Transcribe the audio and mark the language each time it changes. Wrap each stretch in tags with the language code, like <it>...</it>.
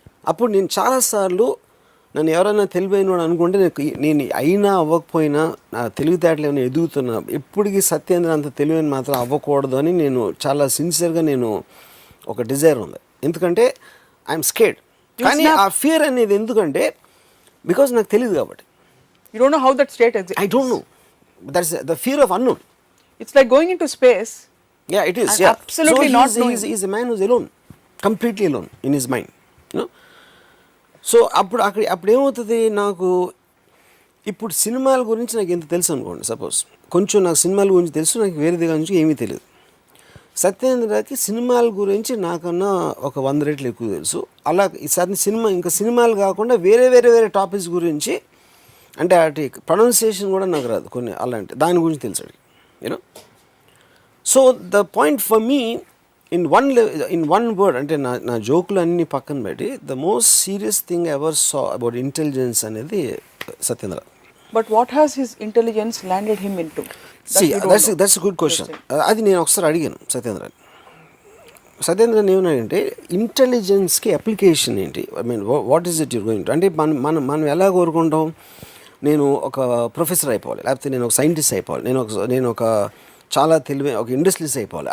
<te>అప్పుడు నేను చాలాసార్లు నన్ను ఎవరైనా తెలివైనవాడు అనుకుంటే నేను అయినా అవ్వకపోయినా నా తెలివితేటలు ఏమైనా ఎదుగుతున్నా, ఎప్పటికీ సత్యేంద్ర అంత తెలివైన మాత్రం అవ్వకూడదు అని నేను చాలా సిన్సియర్గా నేను ఒక డిజైర్ ఉంది. ఎందుకంటే</te> <en>I'm scared.</en> <te>కానీ ఆ ఫియర్ అనేది ఎందుకంటే బికాజ్ నాకు తెలియదు కాబట్టి.</te> <en>You don't know how that state exists. I don't know. That's the fear of unknown. It's like going into space. Yeah, it is. And Yeah. absolutely so not knowing. He's a man who's alone, completely alone in his mind. You know.</en> <te>So అప్పుడు ఏమవుతుంది, నాకు ఇప్పుడు సినిమాల గురించి నాకు ఎంత తెలుసు అనుకోండి, సపోజ్ కొంచెం నాకు సినిమాల గురించి తెలుసు, నాకు వేరే దగ్గర నుంచి ఏమీ తెలియదు. సత్యేంద్రకి సినిమాల గురించి నాకన్నా ఒక 100 రెట్లు ఎక్కువ తెలుసు. అలా ఈసారి సినిమాలు కాకుండా వేరే టాపిక్స్ గురించి, అంటే అటు ప్రొనౌన్సియేషన్ కూడా నాకు రాదు కొన్ని, అలాంటి దాని గురించి తెలుసాడు. You know.</te> <en>so the point for me in one word,</en> <te>అంటే నా జోకులు అన్నీ పక్కన పెట్టి,</te> <en>The most serious thing ever saw about intelligence అనేది Satyendra. But what has his intelligence landed him into? That's a good question.</en> <te>అది నేను ఒకసారి అడిగాను సత్యేంద్రని ఏమన్నాడంటే, ఇంటెలిజెన్స్కి అప్లికేషన్ ఏంటి,</te> <en>I mean what is it you're going to.</en> <te>అంటే మనం ఎలా కోరుకుంటాం, నేను ఒక ప్రొఫెసర్ అయిపోవాలి, లేకపోతే నేను ఒక సైంటిస్ట్ అయిపోవాలి, నేను ఒక చాలా తెలివైన ఒక ఇండస్ట్రీస్ అయిపోవాలి.</te>